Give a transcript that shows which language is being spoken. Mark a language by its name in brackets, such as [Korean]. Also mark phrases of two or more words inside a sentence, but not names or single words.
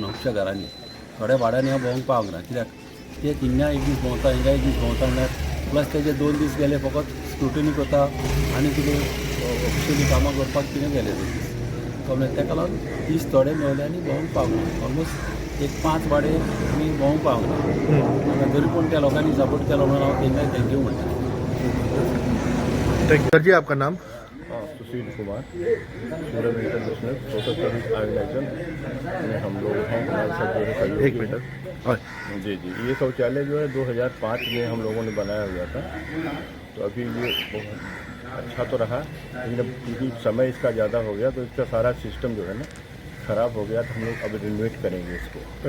[Konkani] खुबश्या घरांनी थोड्या वाड्यांनी हांव भोंवंक पावंक ना कित्याक ते थिंगा एक दीस भोंवता हिंगा एक दीस भोंवता म्हणल्यार प्लस तेजे 2 दीस गेले फकत स्क्रुटिनी करता आनी कितें ऑफिशियली कामां करपाक कितें गेले कळ्ळें ताका लागून दीस थोडे मेळ्ळे आनी भोंवंक पावंक ना ऑलमोस्ट एक 5 वाडे आमी भोंवंक पावंक ना तरी पूण त्या लोकांनी सपोर्ट केलो म्हणून हांव तेंकाय थँक्यू म्हणटा [Hindi] सर जी आपका नाम सुशील कुमार सूरज इंटरनेशनल सोशल सर्विस ऑर्गेनाइजेशन में हम लोग हैं हमारे साथ जो है सहयोग एक मिनट जी ये शौचालय जो है 2005 में हम लोगों ने बनाया हुआ था तो अभी ये बहुत अच्छा तो रहा लेकिन अब क्योंकि समय इसका ज़्यादा हो गया तो इसका सारा सिस्टम जो है ना ख़राब हो गया तो हम लोग अब रिनोवेट करेंगे इसको